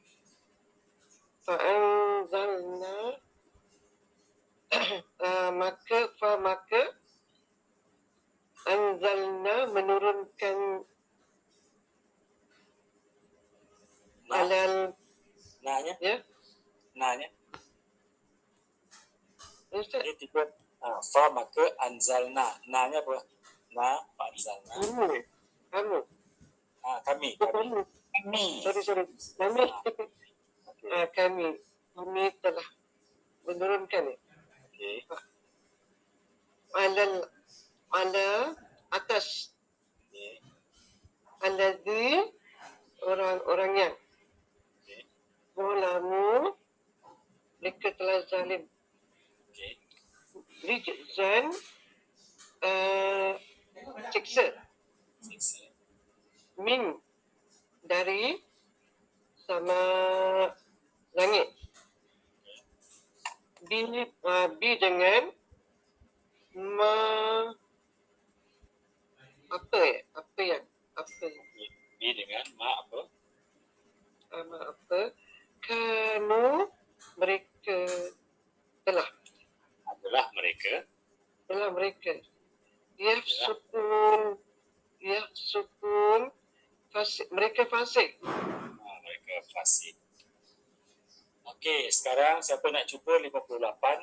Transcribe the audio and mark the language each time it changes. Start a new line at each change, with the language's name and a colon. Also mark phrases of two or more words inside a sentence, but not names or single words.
Malay: Fa'anzalna maka anzalna menurunkan alal Nanya. ya Nanya. Ustaz, Dia tiba. Fa maka anzalna. Nanya apa? Na anzalna. kamu Kami. sorry kami telah menurunkan Okey. ala atas Okey. alladzi orang-orang yang Okey. zalamu mereka telah zalim, Okey. rijzan siksa Siksa. min dari sama langit, bi dengan apa yang Ini dengan apa? apa kanu mereka telah Adalah mereka. yafsukun fasik, mereka fasik. Mereka fasik. Okey, sekarang siapa nak cuba 58?